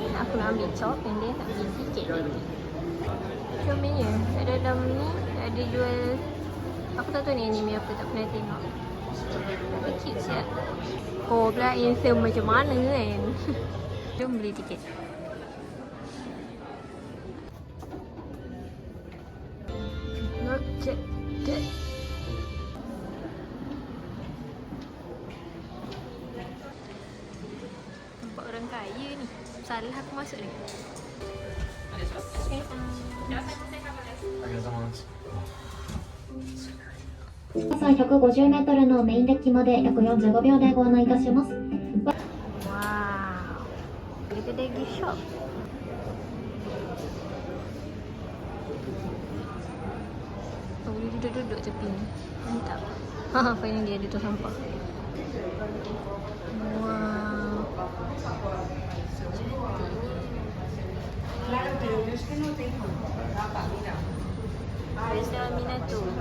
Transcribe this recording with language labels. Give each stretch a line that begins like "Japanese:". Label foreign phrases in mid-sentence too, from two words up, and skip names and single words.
Malay: Aku nak ambil chop
English: and then
Malay: nak beli tiket nanti. Comelnya kat dalam ni ada jual. Aku tak tahu ni anime apa, tak pernah tengok. Tapi cute siap. Oh pula handsome macam mana kan. Jom beli tiket.
English: Not yet.
Malay: Nampak orang kaya ni. Salah aku masuk ni.
Japanese: 高さ150メートルのメインデッキまで約45秒でご案内いたします。
Malay: Wow. Dia kedai
English: gift shop.
Malay: Oh, boleh duduk-duduk tepi ni. Mantap. Haha, finally ada tu sampah. Wow. Reza Minato.